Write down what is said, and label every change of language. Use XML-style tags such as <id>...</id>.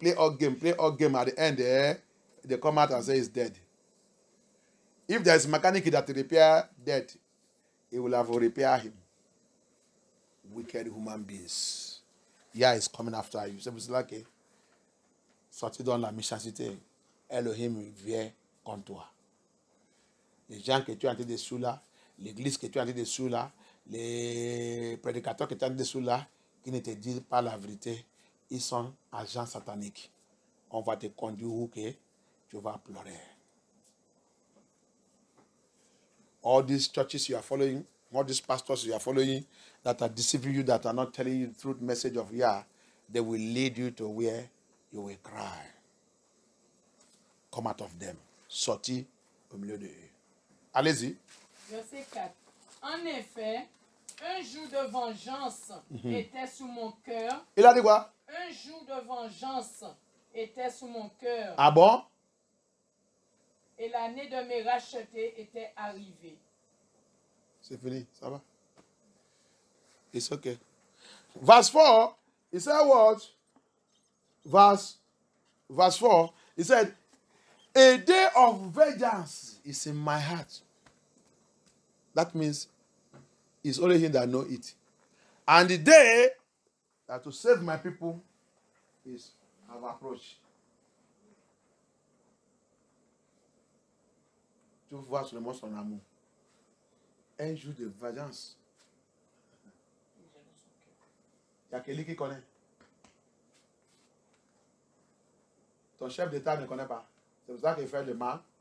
<en>At the end, they come out and say he's dead. If there is a mechanic that repair dead, he will have repair him. Wicked human beings. Yeah, is coming after you.</en> <fr>C'est là que sorti dans la méchanceté, Elohim vient contre toi. Les gens que tu es en train de sous là, l'église que tu es en train de sous là, les prédicateurs que tu es en train de sous là, qui ne te disent pas la vérité, ils sont agents sataniques. On va te conduire où que tu vas pleurer.</fr> <en>All these churches you are following, all these pastors you are following that are deceiving you, that are not telling you the truth message of Yah, they will lead you to where you will cry. Come out of them.</en> <fr>Sortis au milieu de eux. Allez-y. Verset 4. En effet, un jour de vengeance était sous mon cœur. Il a dit quoi? Un jour de vengeance était sous mon cœur. Ah bon? Et l'année de mes rachetés était arrivée. C'est fini, ça va?</fr> <en>It's okay. Verse 4, he said what? Verse 4, he said, a day of vengeance is in my heart. That means it's only him that know it. And the day that to save my people is have approached.</en> <fr>Tu vois sur le mot son amour. Un jour de vengeance. Il y a quelqu'un qui connaît. Ton chef d'État ne connaît pas. C'est pour ça qu'il fait le mal.</fr>